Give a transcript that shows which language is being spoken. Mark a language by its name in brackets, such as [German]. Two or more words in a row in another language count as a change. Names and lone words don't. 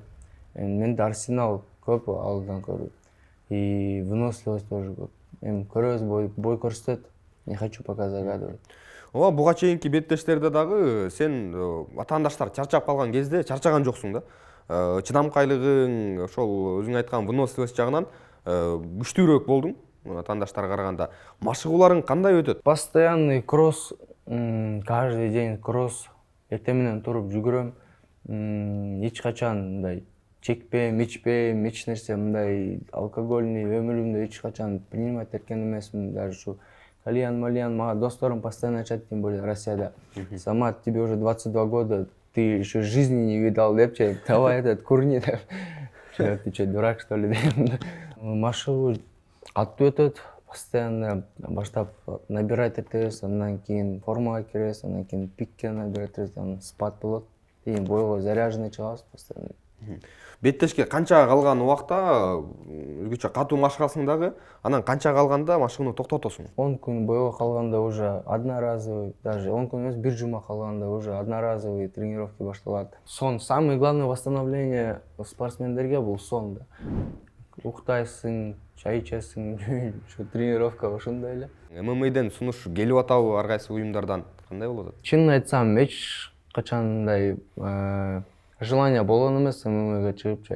[Kyrgyz] Менде арсенал көп алдан көрүп. [Russian] И выносливость тоже көп. [Kyrgyz] Эми көрөбүз, бой көрсөтөт. [Russian] Не хочу пока загадывать. [Kyrgyz] Ооба, буга чейинки беттештерде дагы сен атаандаштар чарчап калган кезде чарчаган жоксуң да. Чыдамкайлыгың, ошол өзүң айткан выносливость жагынан күчтүүрөөк болдуң атаандаштарга караганда. Машыгууларың кандай өтөт? [Russian] Постоянный кросс, каждый день кросс. [Kyrgyz] Эртең менен туруп жүгүрөм. Эч качан мындай чекпейм, ичпейм, эч нерсе мындай алкогольный өмүрүмдө эч качан принимать эткен эмесмин. Даже ушу кальян, мага досторум постоянно айтышат, [Russian] тем более [Kyrgyz] Россияда. Самат, [Russian] тебе уже 22 года, ты еще жизни не видал, депчи, давай этот курни деп. Ты что, дурак что ли дейм. [Kyrgyz] Машыгуу каттуу өтөт, постоянно баштап набирать этебиз, андан кийин формага киребиз, андан кийин пикке набирать этебиз, анан спад болот. Кийин бойго заряженный чыгабыз постоянно. Беттешке канча калган убакта өзгөчө катуу машыгасың дагы, анан канча калганда машыгууну токтотосуң? 10 күн бойго калганда [Russian] уже одноразовый, [Kyrgyz] даже 10 күн эмес, бир жума калганда [Russian] уже одноразовый тренировки [Kyrgyz] башталат. [Russian] Сон, самое главное восстановление [Kyrgyz] спортсмендерге бул сон да. Уктайсың, чай ичесиң, тренировка ушундай эле. ММАден сунуш келип атабы ар кайсы уюмдардан? Кандай болот? Чынын айтсам, эч качан мындай желание болгон эмес ММАга чыгыпчы.